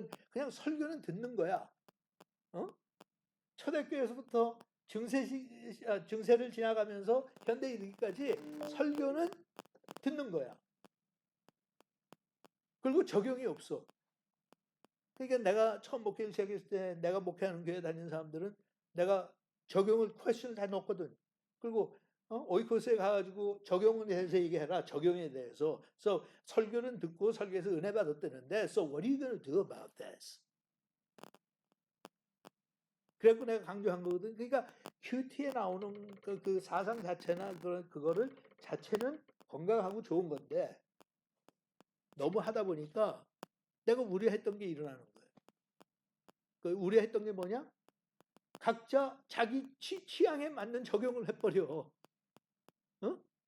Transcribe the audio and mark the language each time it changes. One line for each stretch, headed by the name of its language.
Korean: 그냥 설교는 듣는 거야. 어? 초대교회에서부터 증세를 지나가면서 현대에 이르기까지 설교는 듣는 거야. 그리고 적용이 없어. 그러니까 내가 처음 목회를 시작했을 때 내가 목회하는 교회 다니는 사람들은 내가 적용을 퀘스천을 다 넣거든. 그리고 오이코스에 가가지고 적용에 대해서 얘기해라. 적용에 대해서.
English: So
Korean: 설교는 듣고 설교에서 은혜 받았다는데
English: So what are you going to do about this?
Korean: 그래서 내가 강조한 거거든. 그러니까 큐티에 나오는 그 사상 자체나 그거를 자체는 건강하고 좋은 건데 너무 하다 보니까 내가 우려했던 게 일어나는 거예요. 그 우려했던 게 뭐냐? 각자 자기 취향에 맞는 적용을 해버려. 어?